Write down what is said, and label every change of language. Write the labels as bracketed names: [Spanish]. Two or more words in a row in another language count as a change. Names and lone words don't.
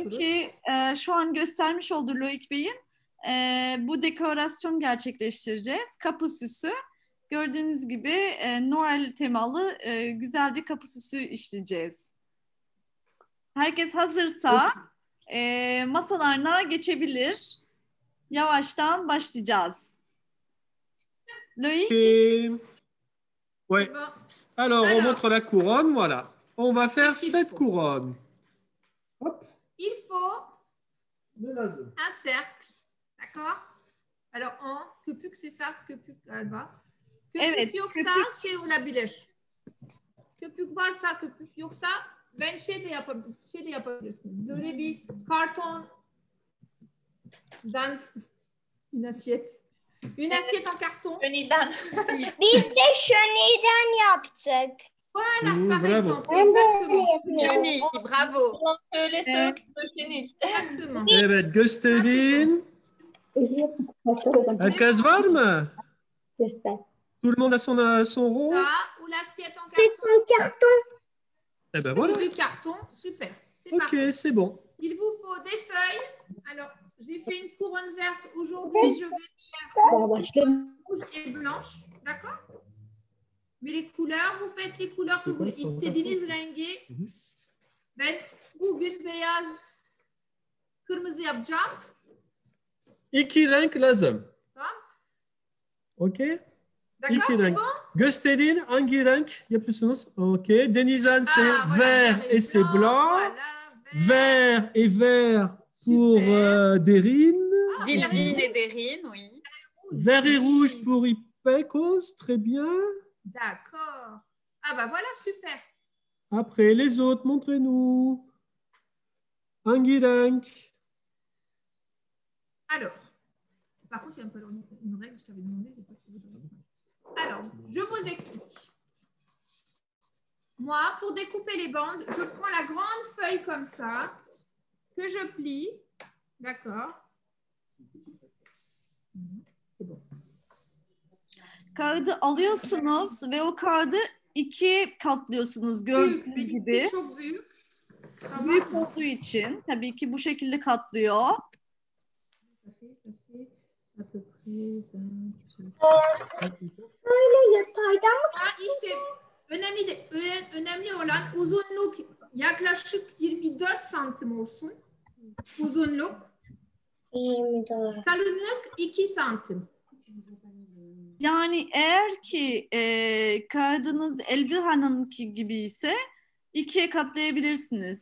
[Turkish] Bugünkü şu an göstermiş olduğu Loïc Bey'in bu dekorasyon gerçekleştireceğiz. Kapı süsü. Gördüğünüz gibi Noel temalı güzel bir kapı süsü işleyeceğiz. Herkes hazırsa masalarına geçebilir. Yavaştan başlayacağız. Loïc? [French] Ouais. Alors, on montre la couronne, voilà. On va faire 7 couronnes. Hop. Il faut [Turkish] Ne lazım. [French] un cercle, d'accord? Alors, köpük c'est ça, [Turkish] köpük galiba. Köpük Evet, yoksa köpük. şey olabilir. Köpük varsa köpük, yoksa ben şey de yapabilirsin. Böyle bir kartondan [French] une assiette. Une assiette en carton. [Turkish] Öniden. Biz de şöniden yaptık. [French] Voilà, par bravo. exemple. Exactement. Johnny, bravo. Exactement. [Turkish] Evet, gösterin. Herkes var mı? [French] Tout le monde a son rond? Ça ou l'assiette en C'est carton. en carton. Eh ben voilà. Du carton, super. C'est Ok, parfait. c'est bon. Il vous faut des feuilles. Alors, j'ai fait une couronne verte. Aujourd'hui, je vais faire rouge et blanche. D'accord? Mais les couleurs, vous faites les couleurs que vous voulez. [Turkish] İstediğiniz rengi. Ben bugün beyaz, kırmızı yapacağım. 2 renk lazım. Tamam? [French] Ok? D'accord, [Turkish] 2 [French] c'est [Turkish] renk. [French] bon? [Turkish] Gösterin hangi renk yapıyorsunuz? [French] Ok. Denizhan c'est Ah, voilà, vert et c'est blanc. Voilà, Vert et vert pour Super. Derine. Dilvin et Derine, oui. Vert et rouge pour Ipekos. Très bien. D'accord. Ah bah voilà, super. Après, les autres, montrez-nous. [Turkish] Hangi renk? [French] Alors, par contre, il y a un peu une règle, je t'avais demandé. J'ai pas trouvé de règle. Alors, je vous explique. Moi, pour découper les bandes, je prends la grande feuille comme ça, que je plie. D'accord. C'est bon. [Turkish] Kağıdı alıyorsunuz ve o kağıdı ikiye katlıyorsunuz gördüğünüz gibi. Çok büyük. Ça Büyük [French] va? [Turkish] olduğu için tabii ki bu şekilde katlıyor. [French] Ça fait à peu près 20. [Turkish] Böyle yataydan mı? Ha, işte önemli olan uzunluk yaklaşık 24 santim olsun. Uzunluk. 24. Kalınlık 2 santim. Yani eğer ki kağıdınız Elvira Hanım'ki gibi ise ikiye katlayabilirsiniz.